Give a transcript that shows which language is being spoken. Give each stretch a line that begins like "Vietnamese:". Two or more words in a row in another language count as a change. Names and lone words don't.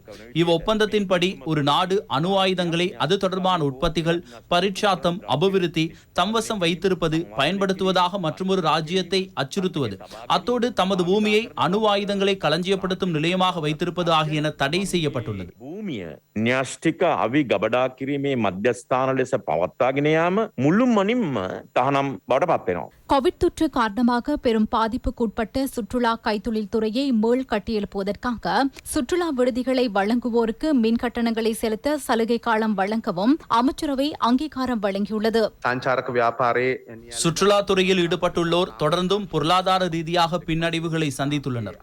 Tamil: இவ்வொப்பந்தத்தின்படி ஒரு நாடு அணு ஆயுதங்களை அது தொடர்பான உற்பத்திகள், பரீட்சாத்தம், அபிவிருத்தி, தம்வசம் வைத்திருப்பது, பயன்படுத்துவதாக மற்றொரு ராஜ்யத்தை அச்சுறுத்துவது, அத்தோடு தமது பூமியை அணு ஆயுதங்களை களஞ்சியப்படுத்தும் நிலையமாக வைத்திருப்பது ஆகியன தடை செய்யப்பட்டுள்ளது.
Sinhala: න්‍යෂ්ටික අවි ගබඩා කිරීමේ මධ්‍යස්ථාන ලෙස පවත්වාගෙන යාම මුළුමනින්ම තහනම් බවට පත් වෙනවා.
Tamil: கோவிட் தொற்று காரணமாக பெரும் பாதிப்புக்குட்பட்ட சுற்றுலா கைத்தொழில் துறையை மீள் கட்டியெழுப்புவதற்காக சுற்றுலா விடுதிகளை வழங்குவோருக்கு மின் கட்டணங்களை செலுத்த சலுகை காலம் வழங்கவும் அமைச்சரவை அங்கீகாரம் வழங்கியுள்ளது. சுற்றுலா துறையில் ஈடுபட்டுள்ளோர் தொடர்ந்தும் பொருளாதார ரீதியாக பின்னடைவுகளை சந்தித்துள்ளனர்.